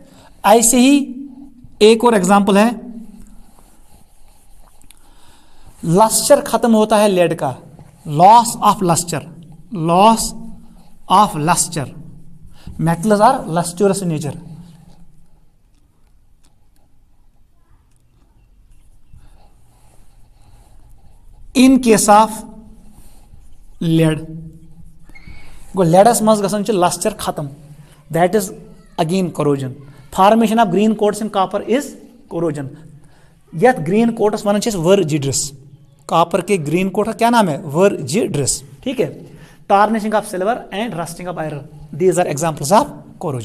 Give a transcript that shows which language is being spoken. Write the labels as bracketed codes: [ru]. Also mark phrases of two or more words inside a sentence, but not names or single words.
[hi] ऐसे ही एक और एग्जांपल है लस्टर खत्म होता है लेड का, [en] loss of luster, loss of luster, metals are lustrous in nature. in case of lead [ks] गो लेडस मज गसन लस्टर खत्म, [en] that is again corrosion. Formation of green coats in copper is corrosion. [ks] यथ [en] green coats [ks] वन वर्जिड्रस, [hi] कॉपर के [en] green coat [hi] का क्या नाम है? वर्जिड्रस। ठीक है। [en] Tarnishing of silver and rusting of iron, these are examples of corrosion.